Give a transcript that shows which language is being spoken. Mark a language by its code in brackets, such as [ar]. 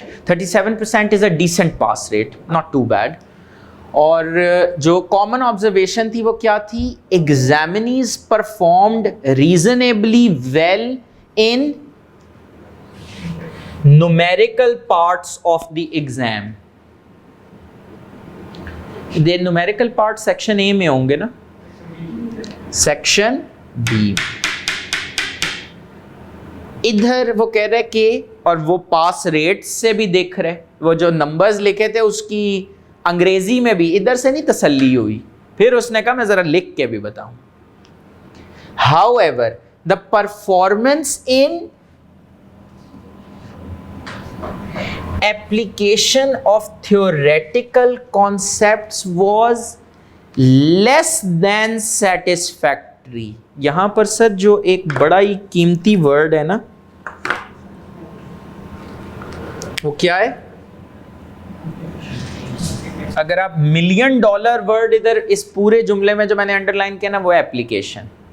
[en] 37% is a decent pass rate, not too bad. [ur] اور جو common observation تھی وہ کیا تھی؟ [en] Examinees performed reasonably well in numerical parts of the exam. The numerical parts section A [ur] میں ہوں گے نا, [en] section B. [ur] ادھر وہ کہہ رہے کہ اور وہ پاس ریٹ سے بھی دیکھ رہے, وہ جو نمبرز لکھے تھے اس کی انگریزی میں بھی ادھر سے نہیں تسلی ہوئی. پھر اس نے کہا میں ذرا لکھ کے بھی بتاؤں. [en] However, the performance in application of theoretical concepts was less than satisfactory. [ur] یہاں پر سر جو ایک بڑا ہی قیمتی ورڈ ہے نا وہ کیا ہے؟ اگر آپ $1,000,000 ورڈ ادھر اس پورے جملے میں جو میں نے انڈر لائن کیا نا وہ ایپلیکیشن.